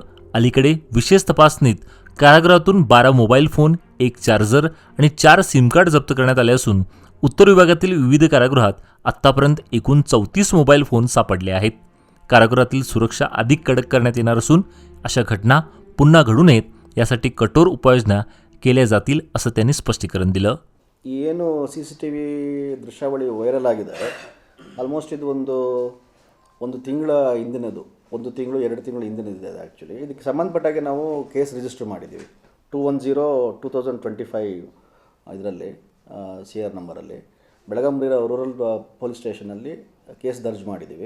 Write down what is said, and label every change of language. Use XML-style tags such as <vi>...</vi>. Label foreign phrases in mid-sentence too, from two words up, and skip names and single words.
<mr>अलीकडे विशेष तपासणीत कारागृहातून 12 मोबाईल फोन, 1 चार्जर आणि 4 सिम कार्ड जप्त करण्यात आले असून उत्तर विभागातील विविध कारागृहात आत्तापर्यंत एकूण 34 मोबाईल फोन सापडले आहेत. कारागृहातील सुरक्षा अधिक कडक करण्यात येणार असून अशा घटना पुन्हा घडू नयेत यासाठी कठोर उपाययोजना केल्या जातील असं त्यांनी स्पष्टीकरण दिलं.</mr> <kn>ಏನು CCTV ದೃಶ್ಯಾವಳಿ ವೈರಲ್ ಆಗಿದೆ, ಆಲ್ಮೋಸ್ಟ್ ಇದು ಒಂದು ತಿಂಗಳ ಹಿಂದಿನದು, 1 ತಿಂಗಳು 2 ತಿಂಗಳು ಹಿಂದಿನದಿದೆ. ಆ್ಯಕ್ಚುಲಿ ಇದಕ್ಕೆ ಸಂಬಂಧಪಟ್ಟಾಗೆ ನಾವು</kn> <en>case register</en> <kn>ಮಾಡಿದ್ದೀವಿ 210/2025 ಇದರಲ್ಲಿ CR ನಂಬರಲ್ಲಿ ಬೆಳಗಾಂ ರೂರಲ್ ಪೊಲೀಸ್ ಸ್ಟೇಷನಲ್ಲಿ ಕೇಸ್ ದರ್ಜ್ ಮಾಡಿದ್ದೀವಿ.</kn>